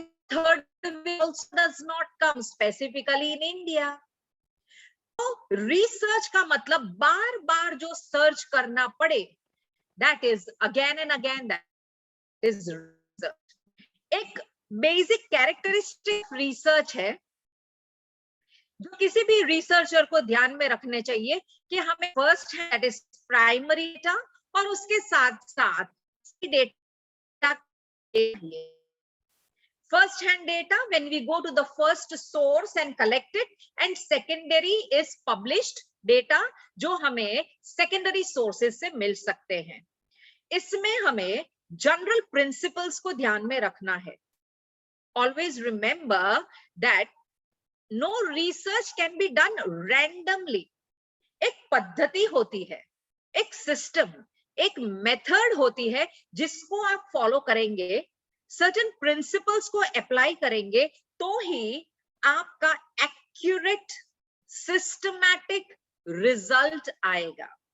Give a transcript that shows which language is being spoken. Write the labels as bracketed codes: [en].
[en] Third wave also does not come specifically in India. [hi] तो research का मतलब बार बार जो सर्च करना पड़े, [en] that is again and again, that is research. [hi] एक बेसिक कैरेक्टरिस्टिक रिसर्च है जो किसी भी रिसर्चर को ध्यान में रखने चाहिए कि हमें first hand, [en] that is primary data, [hi] और उसके साथ साथ data [en] first hand data when we go to the first source and collect it, and secondary is published data [hi] जो हमें secondary sources से मिल सकते हैं। इसमें हमें general principles को ध्यान में रखना है। [en] Always remember that no research can be done randomly. [hi] एक पद्धति होती है, एक सिस्टम, एक मेथड होती है जिसको आप फॉलो करेंगे, सर्टेन प्रिंसिपल्स को अप्लाई करेंगे तो ही आपका एक्यूरेट सिस्टमैटिक रिजल्ट आएगा।